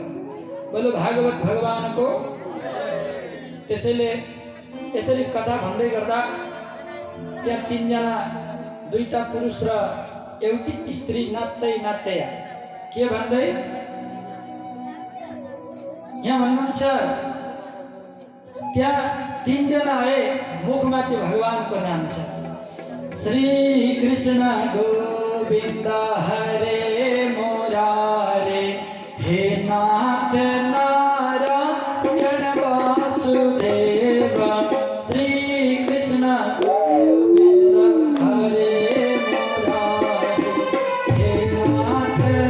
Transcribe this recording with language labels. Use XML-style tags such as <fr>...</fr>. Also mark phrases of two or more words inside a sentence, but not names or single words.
<ne>बोलो भागवत भगवानको। त्यसैले यसरी कथा भन्दै गर्दा त्यहाँ तीनजना, दुईटा पुरुष र एउटी स्त्री नाच्दै नाच्दै के भन्दै यहाँ भन्नुहुन्छ, त्यहाँ तीनजना आए, मुखमा चाहिँ भगवानको नाम छ,</ne> <sa>श्री कृष्ण गोविन्द हरे मुरारे, हे नाथ नारायण वासुदेव, श्री कृष्ण गोविन्द हरे मुरारे, हे नाथ</sa>